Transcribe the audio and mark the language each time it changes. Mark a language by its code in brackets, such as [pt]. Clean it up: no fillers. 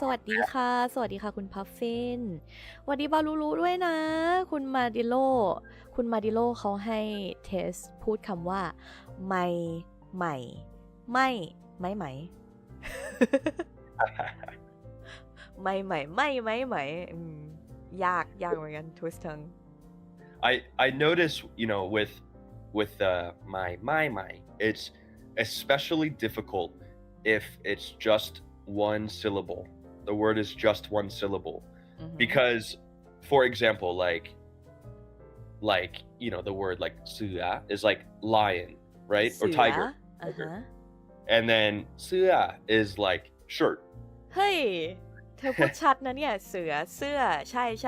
[th] สวัสดีค่ะ สวัสดีค่ะคุณพัฟฟินสวัสดีบาลูลูด้วยนะ คุณมาดิโลเขาให้เทสพูดคำว่าไม่ใหม่ไม่ไหม ไม่ใหม่ไม่อืมยากเหมือนกัน [en] twist tongue I notice, you know, with my, it's especially difficult if it's just one syllable. The word is just one syllable. Because, for example, like you know, the word like เสือ is like lion, right? Or [th] เสือ [en] tiger. [th] อ่าฮะ [en] And then เสื้อ is like shirt. [th] เฮ้ย เธอพูดชัดนะเนี่ย เสือเสื้อ ใช่